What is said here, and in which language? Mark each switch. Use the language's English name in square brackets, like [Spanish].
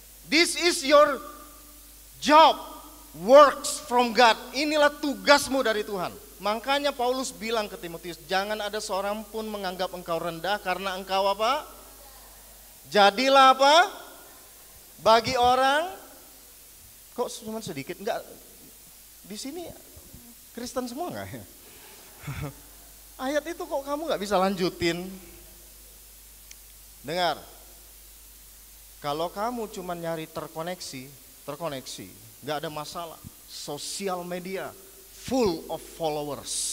[English] This is your job, works from God. [Indonesian] Inilah tugasmu dari Tuhan. Makanya Paulus bilang ke Timotius, jangan ada seorang pun menganggap engkau rendah karena engkau apa? Jadilah apa? Bagi orang, kok cuma sedikit? Enggak, di sini Kristen semua enggak ya? Ayat itu kok kamu enggak bisa lanjutin? Dengar, kalau kamu cuma nyari terkoneksi, enggak ada masalah. [English] Sosial media full of followers.